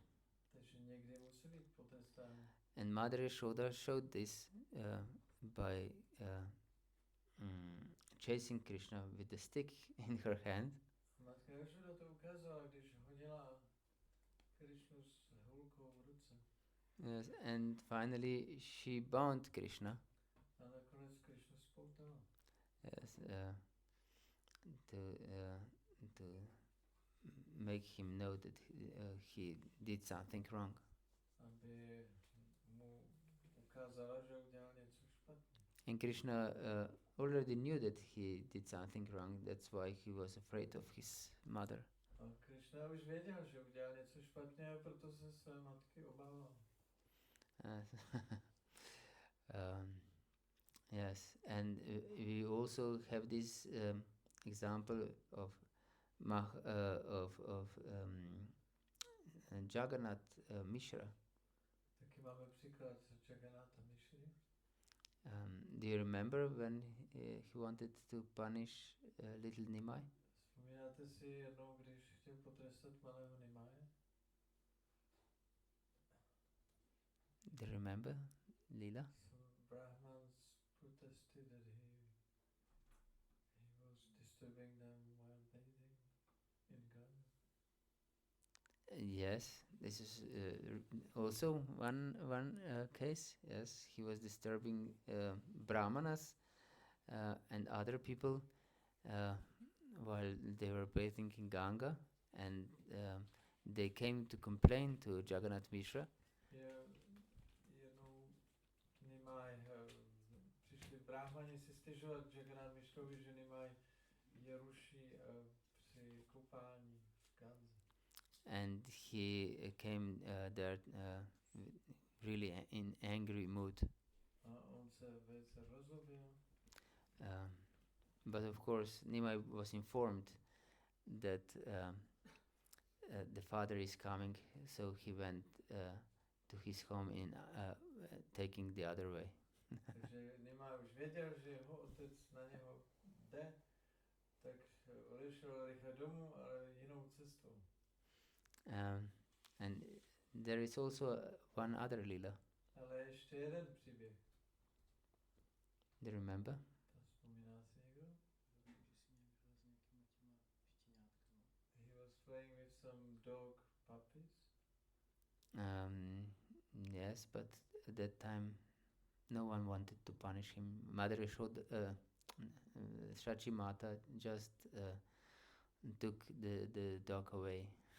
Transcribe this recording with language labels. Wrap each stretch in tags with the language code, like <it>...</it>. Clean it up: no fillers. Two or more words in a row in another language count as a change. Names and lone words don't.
<cs>Takže někdy musí být potrestáni.</cs> <en>And Mother Yashoda showed this by chasing Krishna with the stick in her hand.</en> <cs>Matka Yashoda to ukázala, když honila Krishnu s hůlkou v ruce.</cs> <en>Yes, and finally she bound Krishna.</en> <cs>A nakonec Krishnu spoutala.</cs> <en>Yes, to make him know that he did something wrong.</en> <cs>Aby mu ukázala, že udělal něco špatně.</cs> <en>And Krishna already knew that he did something wrong. That's why he was afraid of his mother.</en> <cs>A Krishna už věděl, že udělal něco špatně, a proto se své matky obával.</cs> <en>Yes, and we also have this example of Jagannath Mishra.</en> <cs>Taky máme příklad Jagannatha Mishry.</cs> <en>Do you remember when he wanted to punish little Nimai?</en> <cs>Vzpomínáte si jednou, když chtěl potrestat malého Nimaje?</cs> <en>Do you remember, Leela? Some Brahmans protested that he was disturbing them while bathing in Ganga. Yes, this is also one case. Yes, he was disturbing brahmanas and other people while they were bathing in Ganga, and they came to complain to Jagannath Mishra.</en> <cs>Jednou Nimaj přišli brahmani si stěžovat Jagannath Mishrovi, že Nimaj je ruší při koupání v Ganze.</cs> <en>And he came there really in angry mood.</en> <cs>A on se velice rozlobil.</cs> <en>But of course, Nimai was informed that the father is coming, so he went to his home in taking the other way.</en> <cs>Takže Nimaj už věděl, že jeho otec na něho jde, tak odešel rychle domů, ale jinou cestou.</cs> <en>And there is also one other lila.</en> <cs>Ale ještě jeden příběh.</cs> <en>Do you remember?</en> <cs>Vzpomíná si někdo?</cs> <en>He was playing with some dog puppies. Yes, but at that time no one wanted to punish him. Mother Shachi Mata just took the dog away.</en>